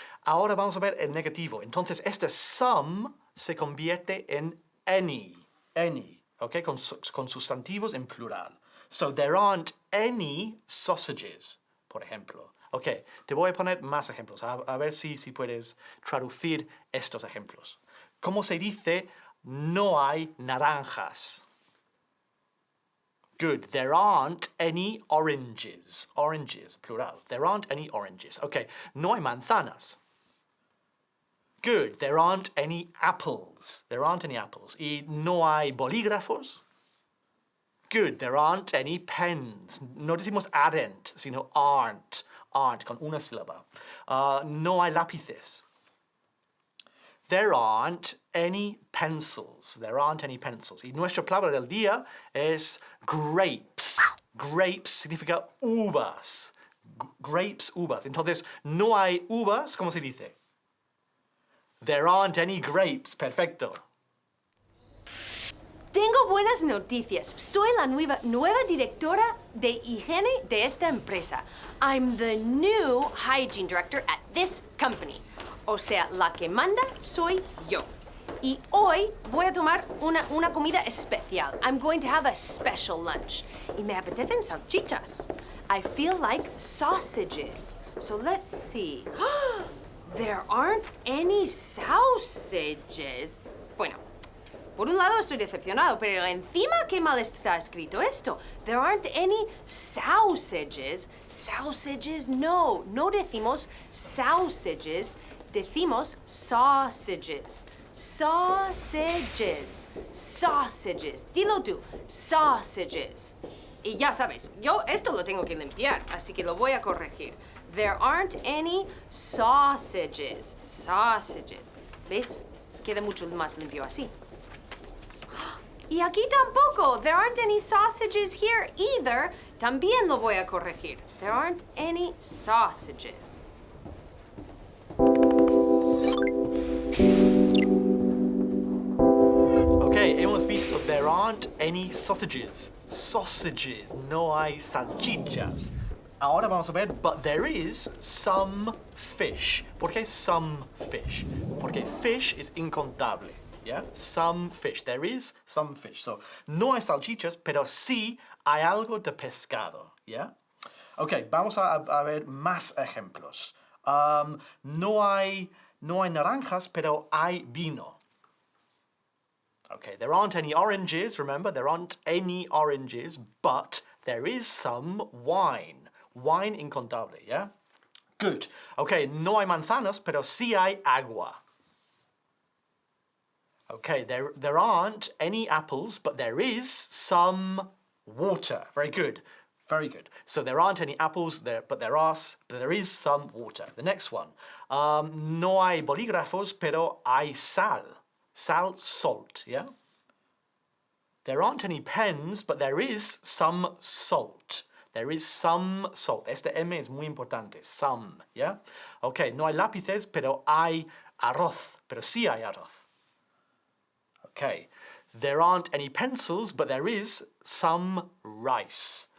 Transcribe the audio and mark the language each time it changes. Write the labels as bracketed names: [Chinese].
[Spanish] Ahora vamos a ver el negativo. Entonces, este some se convierte en any, okay, con sustantivos en plural. [English] So, there aren't any sausages, [Spanish] por ejemplo. Ok, te voy a poner más ejemplos, a ver si puedes traducir estos ejemplos. ¿Cómo se dice no hay naranjas? [English] Good, there aren't any oranges. Oranges, plural. There aren't any oranges. Ok, [Spanish] no hay manzanas. [English] Good, there aren't any apples. There aren't any apples. [Spanish] ¿Y no hay bolígrafos? [English] Good, there aren't any pens. [Spanish] No decimos aren't, sino aren't. Aren't, con una sílaba. No hay lápices. [English] There aren't any pencils. There aren't any pencils. [Spanish] Y nuestra palabra del día es grapes. Grapes significa uvas. Grapes, uvas. Entonces, no hay uvas, ¿cómo se dice? [English] There aren't any grapes. [Spanish] Perfecto. Tengo buenas noticias. Soy la nueva directora de higiene de esta empresa. [English] I'm the new hygiene director at this company. [Spanish] O sea, la que manda soy yo. Y hoy voy a tomar una comida especial. [English] I'm going to have a special lunch. [Spanish] Y me apetecen salchichas. [English] I feel like sausages. So let's see. There aren't any sausages. [Spanish] Bueno, por un lado estoy decepcionado, pero encima qué mal está escrito esto. [English] There aren't any sausages. [Spanish] Sausages, no decimos sausages, decimos sausages. Sausages. Sausages. Dilo tú. Sausages. Y ya sabes, yo esto lo tengo que limpiar, así que lo voy a corregir. [English] There aren't any sausages. [Spanish] Sausages. ¿Ves? Queda mucho más limpio así. Y aquí tampoco. [English] There aren't any sausages here either. [Spanish] También lo voy a corregir. [English] There aren't any sausages. [Spanish] Ok, hemos visto [English] there aren't any sausages. [Spanish] Sausages, no hay salchichas. Ahora vamos a ver, [English] but there is some fish. [Spanish] ¿Por qué [English] some fish? [Spanish] Porque fish es incontable. Yeah? Some fish. [English] There is some fish. [Spanish] So, no hay salchichas, pero sí hay algo de pescado. Yeah? Ok, vamos a ver más ejemplos. No hay naranjas, pero hay vino. [English] Okay, there aren't any oranges, remember, there aren't any oranges, but there is some wine. Wine incontable, yeah? Good. [Spanish] Okay, no hay manzanas, pero sí hay agua. [English] Okay, there aren't any apples, but there is some water. Very good. Very good. So there aren't any apples, but there is some water. The next one. [Spanish] No hay bolígrafos, pero hay sal. Sal, salt, yeah? [English] There aren't any pens, but there is some salt. There is some salt. [Spanish] Este M es muy importante. Some, yeah? Okay, no hay lápices, pero hay arroz. Pero sí hay arroz. Okay. [English] There aren't any pencils, but there is some rice.